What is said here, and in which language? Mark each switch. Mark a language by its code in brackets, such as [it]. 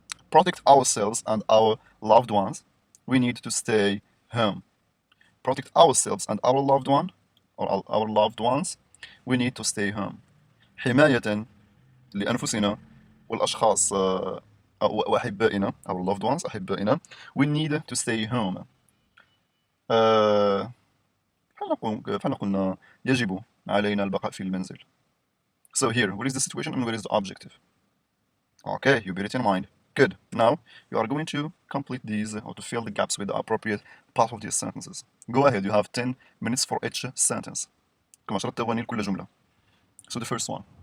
[en] Protect ourselves and our loved ones. We need to stay home. Protect ourselves and our loved one or our loved ones. We need to stay home. [ar] حماية لأنفسنا والأشخاص وأحبائنا [en] our loved ones [ar] أحبائنا. [en] We need to stay home. [ar] فعلا قلنا يجب علينا البقاء في المنزل. [en] So here, what is the situation and what is the objective? Okay, you bear it in mind. Good. Now, you are going to complete these or to fill the gaps with the appropriate part of these sentences. Go ahead, you have 10 minutes for each sentence. [ar] كما 10 ثواني لكل جملة. [en] So the first one.